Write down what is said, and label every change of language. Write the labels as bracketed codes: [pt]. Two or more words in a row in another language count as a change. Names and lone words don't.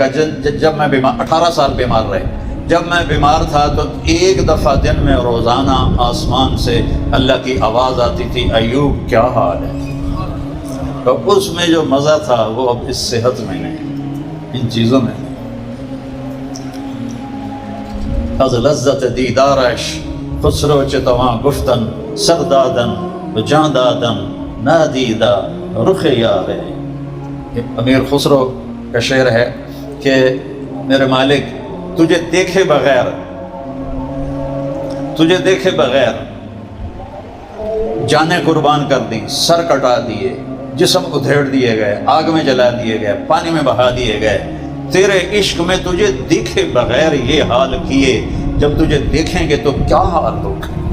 [ur] کہ جب میں بیمار 18 سال بیمار رہے، جب میں بیمار تھا تو ایک دفعہ دن میں روزانہ آسمان سے اللہ کی آواز آتی تھی، ایوب کیا حال ہے؟ تو اس میں جو مزہ تھا وہ اب اس صحت میں نہیں، ان چیزوں میں نہیں۔ [fa] از لذت دیدارش خسرو چتواں گفتن سردادن جان دادن نادیدہ رخ یارے۔ [ur] امیر خسرو کا شعر ہے کہ میرے مالک تجھے دیکھے بغیر جانیں قربان کر دی، سر کٹا دیے، جسم ادھیڑ دیے گئے، آگ میں جلا دیے گئے، پانی میں بہا دیے گئے، تیرے عشق میں تجھے دیکھے بغیر یہ حال کیے، جب تجھے دیکھیں گے تو کیا حال ہوگا۔